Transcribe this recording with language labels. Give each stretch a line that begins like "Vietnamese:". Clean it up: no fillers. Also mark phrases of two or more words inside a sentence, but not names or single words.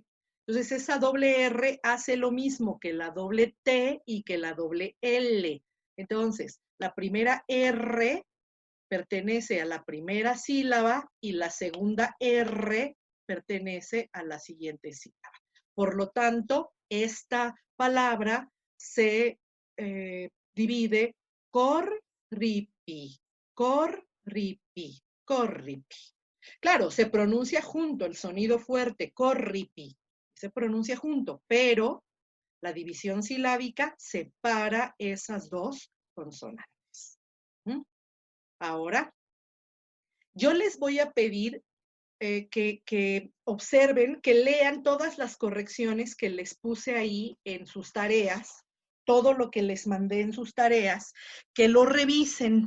Spanish: Entonces, esa doble R hace lo mismo que la doble T y que la doble L. Entonces, la primera R pertenece a la primera sílaba y la segunda R pertenece a la siguiente sílaba. Por lo tanto, esta palabra se divide corripi, corripi, corripi. Claro, se pronuncia junto el sonido fuerte, corripi, se pronuncia junto, pero la división silábica separa esas dos consonantes. Ahora, yo les voy a pedir que observen, que lean todas las correcciones que les puse ahí en sus tareas, todo lo que les mandé en sus tareas, que lo revisen.